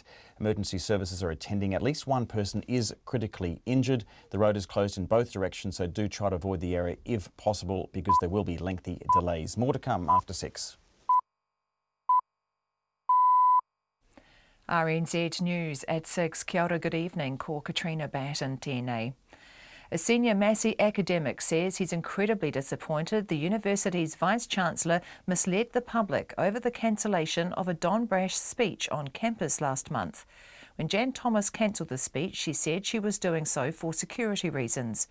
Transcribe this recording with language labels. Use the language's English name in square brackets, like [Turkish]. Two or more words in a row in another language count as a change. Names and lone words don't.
[English] Emergency services are attending. At least one person is critically injured. The road is closed in both directions, so do try to avoid the area if possible because there will be lengthy delays. More to come after 6. RNZ News at 6. [Māori] Kia ora, [English] good evening. [Māori] Ko Katrina Batten, tēnei. [English] A senior Massey academic says he's incredibly disappointed the university's Vice-Chancellor misled the public over the cancellation of a Don Brash speech on campus last month. When Jan Thomas cancelled the speech, she said she was doing so for security reasons.